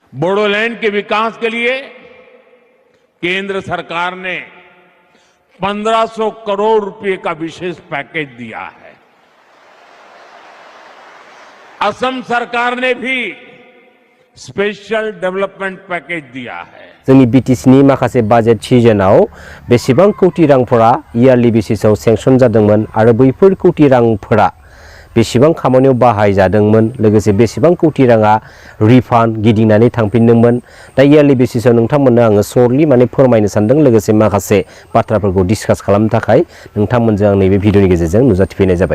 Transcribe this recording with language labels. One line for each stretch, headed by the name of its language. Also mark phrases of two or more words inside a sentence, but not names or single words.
Hindi: बोडोलैंड के विकास के लिए केंद्र सरकार ने 1500 करोड़ रुपए का विशेष पैकेज दिया है। असम सरकार ने भी
English: special development package
Hindi: दिया है।
Bodo: जोंनि बीटीसीनि माखासे
English: budget session
Bodo: बेसेबां कोटी रांफोरा
English: yearly basis
Bodo: सेंक्सन जादोंमोन आरो बैफोर कोटी रांफोरा बेसेबां खामानियाव बाहाय जादोंमोन लोगोसे बेसेबां कोटी राङा रिफान्ड गिदिंनानै थांफिनदोंमोन दा
English: yearly basis
Bodo: नोंथांमोननो आङो सर्टलि माने फोरमायनो सानदों लोगोसे माखासे बाथ्राफोरखौ डिसकास खालामनो थाखाय नोंथांमोनजों आं नैबे भिडिअनि गेजेरजों नुजाथिफैनाय जाबाय।